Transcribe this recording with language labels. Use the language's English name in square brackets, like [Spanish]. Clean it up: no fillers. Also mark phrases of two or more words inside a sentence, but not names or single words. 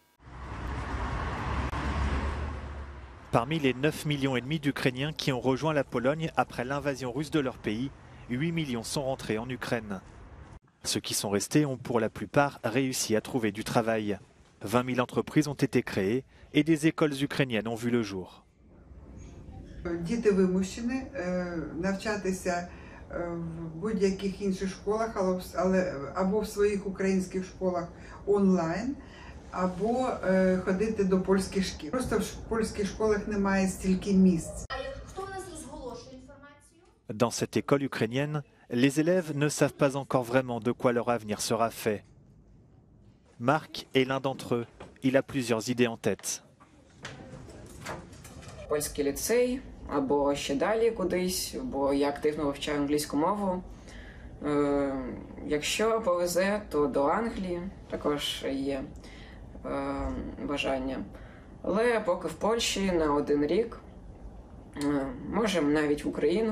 [French] Parmi les 9,5 millions d'Ukrainiens qui ont rejoint la Pologne après l'invasion russe de leur pays, 8 millions sont rentrés en Ukraine. Ceux qui sont restés ont pour la plupart réussi à trouver du travail. 20 000 entreprises ont été créées et des écoles ukrainiennes ont vu le jour. [Ukrainian] Діти вимушені навчатися в будь-яких інших школах, але або в своїх українських школах онлайн, або ходити до польських шкіл. Просто в польських школах немає стільки місць. [French] Dans cette école ukrainienne, les élèves ne savent pas encore vraiment de quoi leur avenir sera fait. Marc est l'un d'entre eux. Il a plusieurs idées en tête. [Ukrainian] Польський ліцей, або ще далі кудись, бо я активно вивчаю англійську мову. Якщо повезе, то до Англії також є бажання. Але поки в Польщі на 1 рік, можемо навіть в Україну.